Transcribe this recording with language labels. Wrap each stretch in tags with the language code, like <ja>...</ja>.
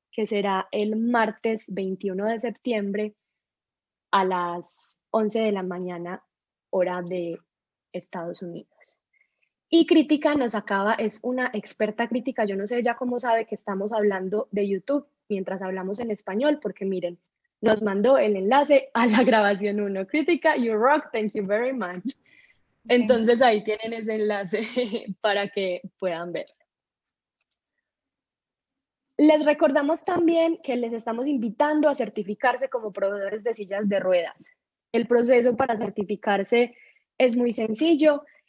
<es>que será el martes 21 de septiembre a las 11 de la mañana, hora de Estados Unidos. Y Crítica nos acaba, es una experta crítica, yo no sé ya cómo sabe que estamos hablando de YouTube mientras hablamos en español, porque miren, nos mandó el enlace a la grabación 1.</es> <en>Crítica, you rock, thank you very much.</en> <es>Entonces ahí tienen ese enlace para que puedan ver. Les recordamos también que les estamos invitando a certificarse como proveedores de sillas de ruedas. El proceso para certificarse es muy sencillo.</es>